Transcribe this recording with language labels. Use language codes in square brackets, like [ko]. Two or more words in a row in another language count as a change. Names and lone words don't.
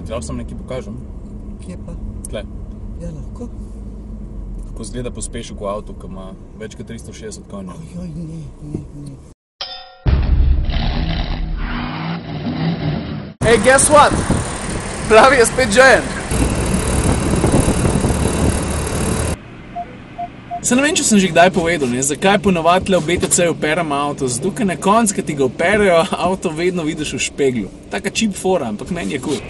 [sl] Lahko sem nekaj pokažem. Kje pa? Tle. Ja, lahko. Kako zgleda pospešek v avtu, ki ima več kot 360 konjev. Ojoj, ne. [en] Hey, guess what? [sl] Plavi je spet žejen. Se ne vem, če sem že kdaj povedal, zakaj ponavadi tle v BTC-ju operamo avto. Zato, ker na koncu, ko ti ga operejo, avto vedno vidiš v špeglu. Taka cheap fora, ampak meni je cool.